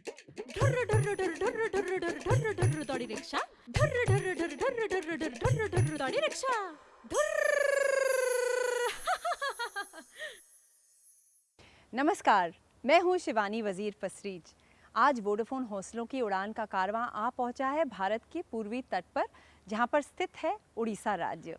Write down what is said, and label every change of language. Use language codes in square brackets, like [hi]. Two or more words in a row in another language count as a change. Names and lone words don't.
[hi] ढर्र ढर्र ढर्र ढर्र ढर्र ढर्र ढर्र ढर्र दौड़ी रिक्शा, ढर्र ढर्र ढर्र ढर्र ढर्र ढर्र ढर्र ढर्र दौड़ी रिक्शा, नमस्कार, मैं हूं शिवानी वजीर फसरीज। आज वोडाफोन हौसलों की उड़ान का कारवां आ पहुंचा है भारत के पूर्वी तट पर, जहां पर स्थित है उड़ीसा राज्य।